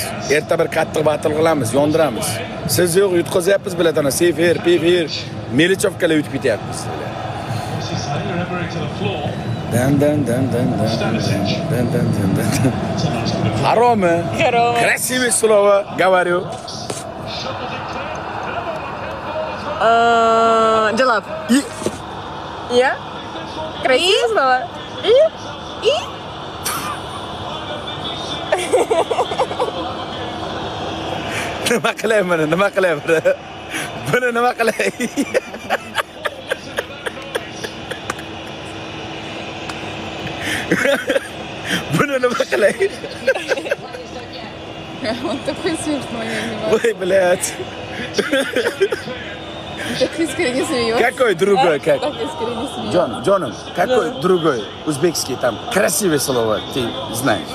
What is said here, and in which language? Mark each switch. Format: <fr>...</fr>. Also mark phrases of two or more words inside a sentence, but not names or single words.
<uz>Erta bir qattiq battle qilamiz, yondiramiz. Siz yo'q, yutqazyapmiz bilatana. Sefer, Pefer, Melichevkalar yutib ketyapmiz. Dan. Haromi?</uz> <ru>Красивый слово, говорю.</ru> <uz>Jalab.</uz> <ru>Я? Красивое слово. И?</ru> <uz>Nima qilay buni? Nima qilay buni? Buni nima qilay? Buni nima qilay?</uz> <ru>Он такой смешной, я не могу. Ой, блядь. Так искренне смеется. Какой другой? Как? Так искренне смеется. Джоном, какой другой узбекский там красивое слово ты знаешь?</ru>